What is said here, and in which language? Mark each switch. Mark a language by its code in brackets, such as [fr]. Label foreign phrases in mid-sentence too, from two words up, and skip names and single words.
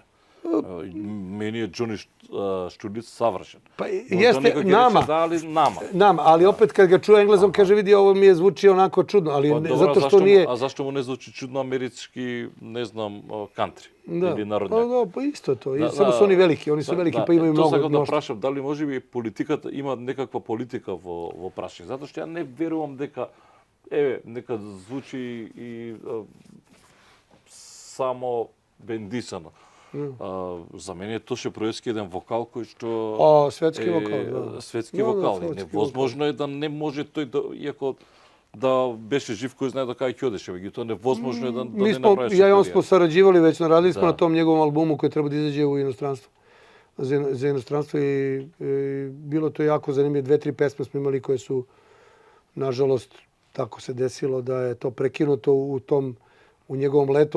[sr] Meni je Johnny Štulic savršen. Pa jeste, nama, ali opet kad ga čuje Englezom, kaže vidi ovo mi je zvuči onako čudno, ali zato što nije... A zašto mu ne zvuči čudno američki, ne znam, country ili narodnjak? Pa isto to, samo su oni veliki, pa imaju mnogo... [mk] To сакам да прашам, дали може би политиката има некаква политика во прашање? Затоа што ја не верувам дека, нека звучи и само бендисано. За мене е Тоше Проевски еден вокал кој што светски вокал, светски вокал. Невозможно е да не може тој да, иако да беше жив, кој знае до кај ќе одеше, меѓутоа невозможно е да не направиш. [sr] Ja i on smo sarađivali već, radili smo na tom njegovom albumu koji treba da izađe u inostranstvo. Za inostranstvo i bilo to jako zanimljivo. 2-3 pesme smo imali koje su, nažalost, tako se desilo da je to prekinuto u njegovom letu.